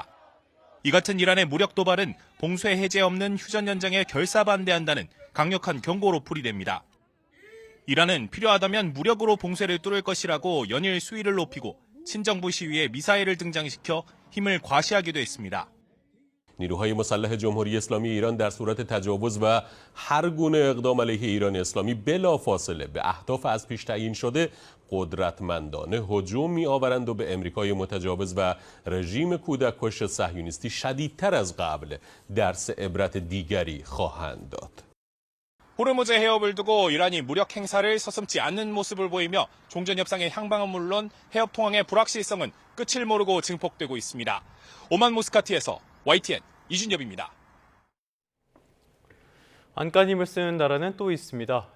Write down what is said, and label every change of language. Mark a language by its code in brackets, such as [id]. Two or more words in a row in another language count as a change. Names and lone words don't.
[ko] 이 같은 이란의 무력 도발은 봉쇄 해제 없는 휴전 연장에 결사반대한다는 강력한 경고로 풀이됩니다. 이란은 필요하다면 무력으로 봉쇄를 뚫을 것이라고 연일 수위를 높이고 친정부 시위에 미사일을 등장시켜 힘을 과시하기도 했습니다. [fa] نیروهای مسلح جمهوری اسلامی ایران در صورت تجاوز و هر گونه اقدام علیه ایران اسلامی بلافاصله به اهداف از پیش تعیین شده قدرتمندانه هجوم می‌آورند و به امریکای متجاوز و رژیم کودککش صهیونیستی شدیدتر از قبل درس عبرت دیگری خواهند داد. [ko] 호르무즈 해협을 두고 이란이 무력 행사를 서슴지 않는 모습을 보이며 종전 협상의 향방은 물론 해협 통항의 불확실성은 끝을 모르고 증폭되고 있습니다. 오만 무스카트에서 YTN 이준엽입니다. 안간 힘을 쓰는 나라는 또 있습니다.